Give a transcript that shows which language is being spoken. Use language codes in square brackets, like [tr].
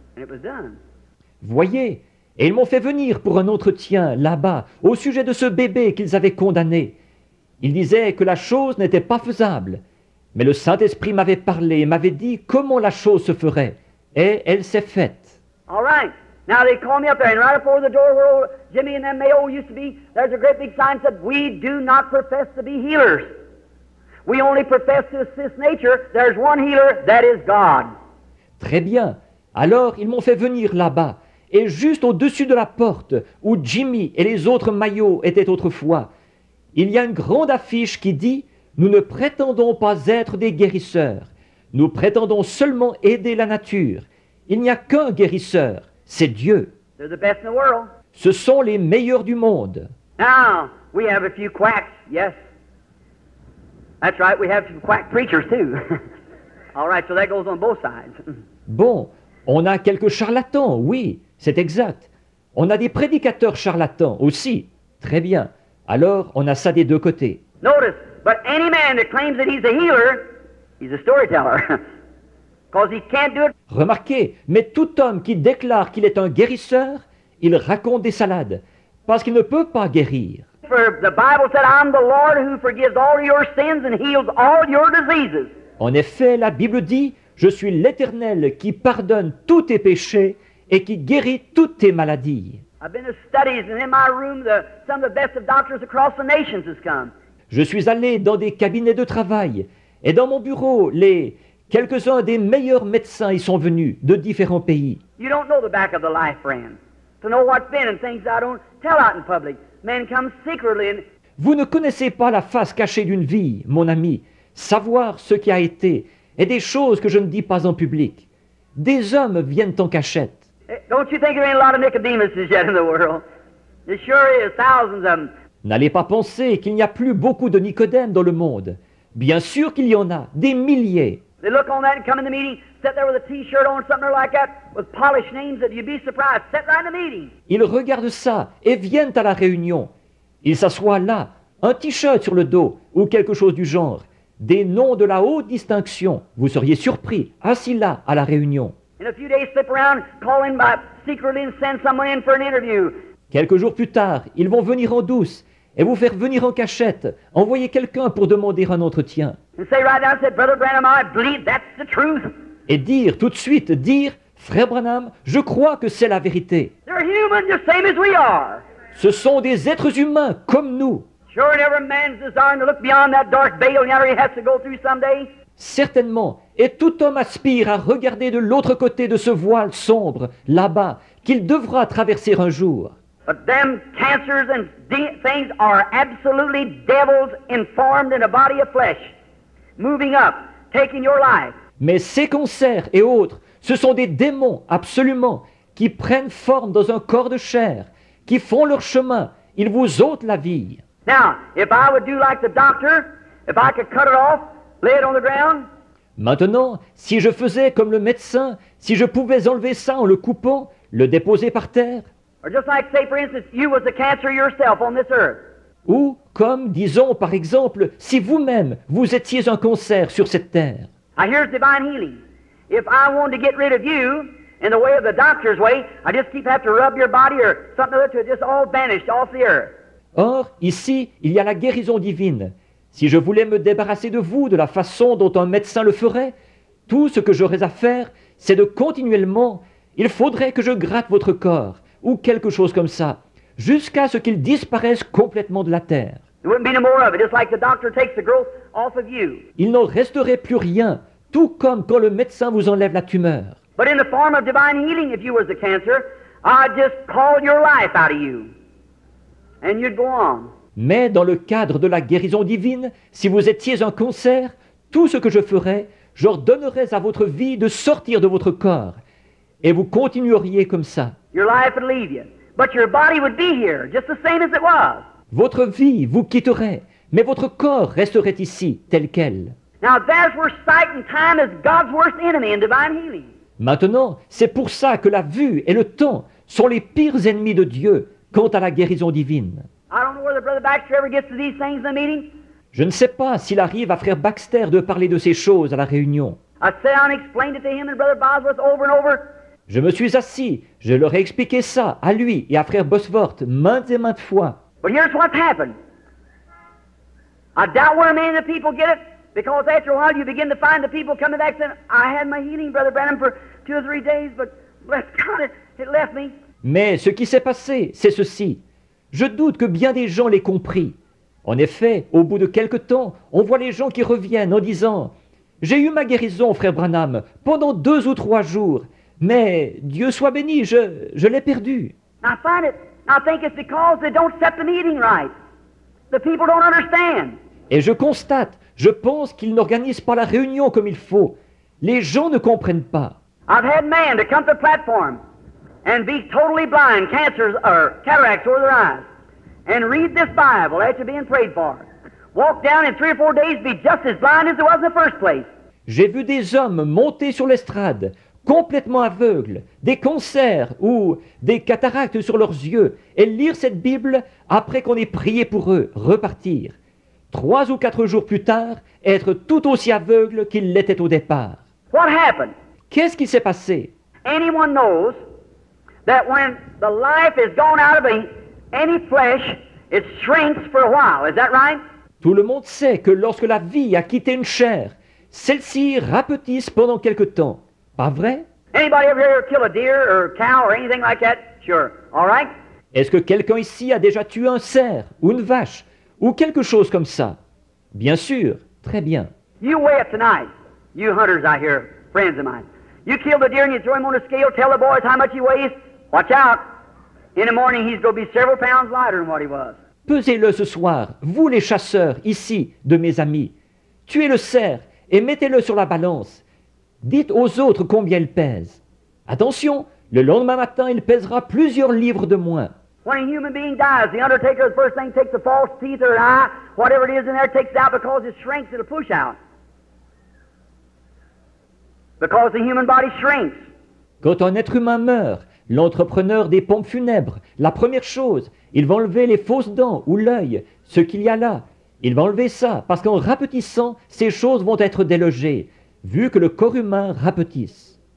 [en] And it was done. [fr] Voyez, et ils m'ont fait venir pour un entretien là-bas au sujet de ce bébé qu'ils avaient condamné. Ils disaient que la chose n'était pas faisable, mais le Saint-Esprit m'avait parlé et m'avait dit comment la chose se ferait, et elle s'est faite. [en] All right. Now they called me up there, and right before the door where old Jimmy and them Mayo used to be, there's a great big sign that said, "We do not profess to be healers. We only profess to assist nature. There's one healer, that is God." [fr] Très bien. Alors ils m'ont fait venir là-bas, et juste au-dessus de la porte, où Jimmy et les autres maillots étaient autrefois, il y a une grande affiche qui dit « Nous ne prétendons pas être des guérisseurs. Nous prétendons seulement aider la nature. Il n'y a qu'un guérisseur, c'est Dieu. [en] They're the best in the world. [fr] Ce sont les meilleurs du monde. » [en] Now, we have a few quacks, yes. That's right, we have some quack preachers too. All right, so that goes on both sides. [fr] Bon, on a quelques charlatans, oui, c'est exact. On a des prédicateurs charlatans aussi. Très bien. Alors, on a ça des deux côtés. [en] Notice, but any man that claims that he's a healer, he's a storyteller. Because he can't do it. [fr] Remarquez, mais tout homme qui déclare qu'il est un guérisseur, il raconte des salades, parce qu'il ne peut pas guérir. [en] For the Bible said, "I'm the Lord who forgives all your sins and heals all your diseases." [fr] En effet, la Bible dit, « Je suis l'Éternel qui pardonne tous tes péchés et qui guérit toutes tes maladies. [en] I've been to studies, and in my room, some of the best of doctors across the nations has come. [fr] Je suis allé dans des cabinets de travail, et dans mon bureau, quelques-uns des meilleurs médecins y sont venus de différents pays. [en] You don't know the back of the life, friend. To know what's been and things I don't tell out in public. Men come secretly and [fr] Vous ne connaissez pas la face cachée d'une vie, mon ami, savoir ce qui a été, et des choses que je ne dis pas en public. Des hommes viennent en cachette. [en] don't you think there ain't a lot of Nicodemuses yet in the world? There sure is, thousands of them. [fr] N'allez pas penser qu'il n'y a plus beaucoup de Nicodème dans le monde. Bien sûr qu'il y en a, des milliers. [en] They look on that and come in the meeting, sit there with a T-shirt on, something like that, with polished names that you'd be surprised. Sit right in the meeting. [fr] Ils regardent ça et viennent à la réunion. Ils s'assoient là, un t-shirt sur le dos ou quelque chose du genre. Des noms de la haute distinction. Vous seriez surpris, assis là à la réunion. [en] In a few days, slip around, call in by secretly and send someone in for an interview. [fr] Quelques jours plus tard, ils vont venir en douce et vous faire venir en cachette, envoyer quelqu'un pour demander un entretien. [en] And say right now, say, Brother Branham, I believe that's the truth. [fr] Et dire tout de suite, Frère Branham, je crois que c'est la vérité. [en] They're human just same as we are. [fr] Ce sont des êtres humains comme nous. [en] Sure, and every man's desiring to look beyond that dark veil yonder he has to go through someday. [fr] Certainement, et tout homme aspire à regarder de l'autre côté de ce voile sombre, là-bas, qu'il devra traverser un jour. [en] But them cancers and things are absolutely devils informed in a body of flesh, moving up, taking your life. [fr] Mais ces cancers et autres, ce sont des démons, absolument, qui prennent forme dans un corps de chair, qui font leur chemin, ils vous ôtent la vie. [en] Now, if I would do like the doctor, if I could cut it off, lay it on the ground. [fr] Maintenant, si je faisais comme le médecin, si je pouvais enlever ça en le coupant, le déposer par terre, [en] Or just like, say, for instance, you was the cancer yourself on this earth. [fr] ou comme, disons par exemple, si vous-même, vous étiez un cancer sur cette terre. [en] Now, here's divine healing. If I wanted to get rid of you In the way of the doctor's way, I just keep have to rub your body or something or other till it just all vanished off the earth. [fr] Or, ici, il y a la guérison divine. Si je voulais me débarrasser de vous de la façon dont un médecin le ferait, tout ce que j'aurais à faire, c'est de continuellement, il faudrait que je gratte votre corps, ou quelque chose comme ça, jusqu'à ce qu'il disparaisse complètement de la terre. [en] There wouldn't be no more of it, just like the doctor takes the growth off of you. [fr] Il n'en resterait plus rien, tout comme quand le médecin vous enlève la tumeur. [en] But in the form of divine healing, if you was the cancer, I'd just call your life out of you. And you'd go on. [fr] Mais dans le cadre de la guérison divine, si vous étiez un cancer, tout ce que je ferais, j'ordonnerais à votre vie de sortir de votre corps. Et vous continueriez comme ça. [en] Your life would leave you. But your body would be here, just the same as it was. [fr] Votre vie vous quitterait, mais votre corps resterait ici, tel quel. [en] Now there's where sight and time is God's worst enemy in divine healing. [fr] Maintenant, c'est pour ça que la vue et le temps sont les pires ennemis de Dieu quant à la guérison divine. [en] I don't know whether Brother Baxter ever gets to these things in the meeting. [fr] Je ne sais pas s'il arrive à frère Baxter de parler de ces choses à la réunion. [en] I sat down and explained it to him and Brother Bosworth over and over. [fr] Je me suis assis, je leur ai expliqué ça à lui et à frère Bosworth maintes et maintes fois. [en] But here's what's happened. I doubt where many of the people get it, because after a while you begin to find the people coming back saying, I had my healing, Brother Branham, for 2 or 3 days, but bless God, it left me. [fr] Mais ce qui s'est passé, c'est ceci. Je doute que bien des gens l'aient compris. En effet, au bout de quelque temps, on voit les gens qui reviennent en disant « J'ai eu ma guérison, frère Branham, pendant 2 ou 3 jours, mais Dieu soit béni, je l'ai perdu. » [en] I think it's because they don't set the meeting right. The people don't understand. [fr] Et je constate, je pense qu'ils n'organisent pas la réunion comme il faut. Les gens ne comprennent pas. [en] I've had men to come to the platform and be totally blind, cancers or cataracts over their eyes, and read this Bible after being prayed for. Walk down in 3 or 4 days, be just as blind as it was in the first place. [fr] J'ai vu des hommes monter sur l'estrade, complètement aveugles, des cancers ou des cataractes sur leurs yeux, et lire cette Bible après qu'on ait prié pour eux, repartir. 3 ou 4 jours plus tard, être tout aussi aveugles qu'ils l'étaient au départ. [en] What happened? [fr] Qu'est-ce qui s'est passé? [en] Anyone knows that when the life is gone out of any flesh, it shrinks for a while. Is that right? [fr] Tout le monde sait que lorsque la vie a quitté une chair, celle-ci rapetisse pendant quelque temps. Pas vrai? [en] Anybody ever here kill a deer or cow or anything like that? Sure. All right? [fr] Est-ce que quelqu'un ici a déjà tué un cerf ou une vache ou quelque chose comme ça? Bien sûr, très bien. [en] You weigh it tonight. You hunters out here, friends of mine. You kill the deer and you throw him on a scale, tell the boys how much he weighs. Watch out. In the morning he's going to be several pounds lighter than what he was. [fr] Pesez-le ce soir, vous les chasseurs, ici, de mes amis. Tuez le cerf et mettez-le sur la balance. Dites aux autres combien il pèse. Attention, le lendemain matin, il pèsera plusieurs livres de moins. [en] When a human being dies, the undertaker, the first thing, takes the false teeth or an eye, whatever it is in there, takes it out because it shrinks, it'll push out. Because the human body shrinks. [fr] Quand un être humain meurt, l'entrepreneur des pompes funèbres, la première chose, il va enlever les fausses dents ou l'œil, ce qu'il y a là. Il va enlever ça, parce qu'en rapetissant, ces choses vont être délogées, vu que le corps humain rapetisse.